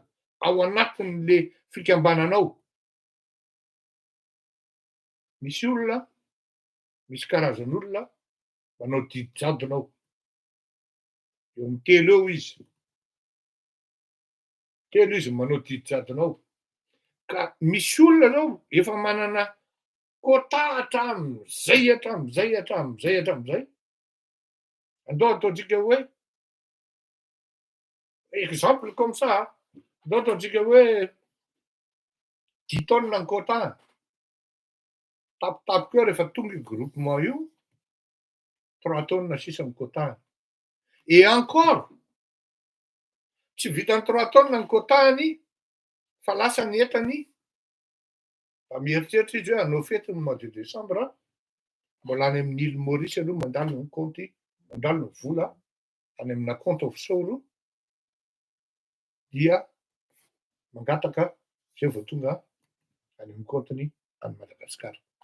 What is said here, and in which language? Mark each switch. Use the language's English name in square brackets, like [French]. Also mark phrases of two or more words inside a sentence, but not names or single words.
[Malagasy] Ao anatin'le fikambananao. Misy olona, misy karazan'olona manao didy jadonao, eo amin'ny telo eo izy. Telo izy manao didy jadonao. Ka misy olona zao efa manana quota hatramin'izay hatramin'izay hatramin'izay hatramin'izay. Andao ataontsika hoe [French] exemple comme ça, [Malagasy] andao ataontsika hoe 10 tonnes ny quota. Tapitapika eo rehefa tonga io groupement io, 3 tonnes sisa ny quota. [French] Et encore, [Malagasy] tsy vitany 3 tonnes ny quotany, fa lasa ny entany, mieritseritra izy hoe hanao fety ny [French] mois de décembre, [Malagasy] mbola any amin'ny île Maurice aloha mandalo ny compte, mandalo ny vola any amina [French] compte offshore, [Malagasy] dia mangataka zay vao tonga any amin'ny compteny any Madagasikara.